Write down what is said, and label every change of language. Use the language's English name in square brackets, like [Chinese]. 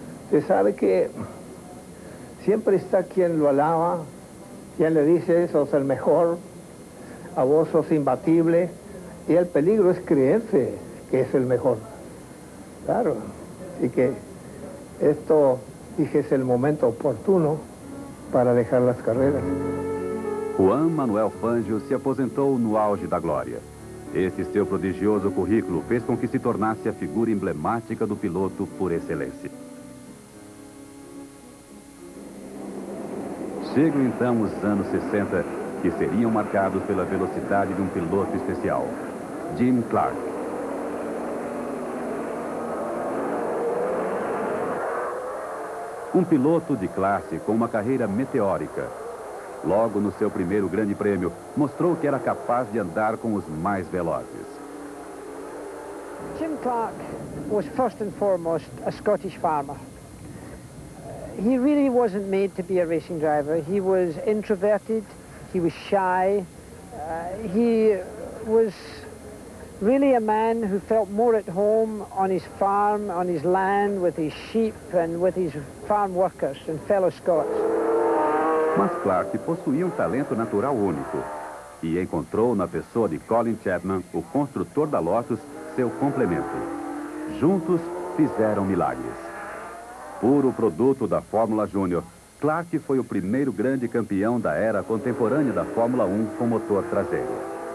[Spanish] Se sabe que siempre está quien lo alaba, quien le dice, sos el mejor, a vos sos imbatible, y el peligro es creerse que es el mejor. Claro, así que esto, dije, es el momento oportuno para dejar las carreras. [Portuguese] Juan Manuel Fangio se aposentou no auge da glória. Esse seu prodigioso currículo fez com que se tornasse a figura emblemática do piloto por excelência. Chegam então os anos 60, que seriam marcados pela velocidade de um piloto especial, Jim Clark. Um piloto de classe com uma carreira meteórica. Logo no seu primeiro grande prêmio, mostrou que era capaz de andar com os mais velozes. [English] Jim Clark was first and foremost a Scottish farmer. He really wasn't made to be a racing driver. He was introverted, he was shy, he was really a man who felt more at home on his farm, on his land, with his sheep and with his farm workers and fellow Scots. [Portuguese] Mas Clark possuía um talento natural único e encontrou na pessoa de Colin Chapman, o construtor da Lotus, seu complemento. Juntos fizeram milagres. Puro produto da Fórmula Júnior, Clark foi o primeiro grande campeão da era contemporânea da Fórmula 1 com motor traseiro.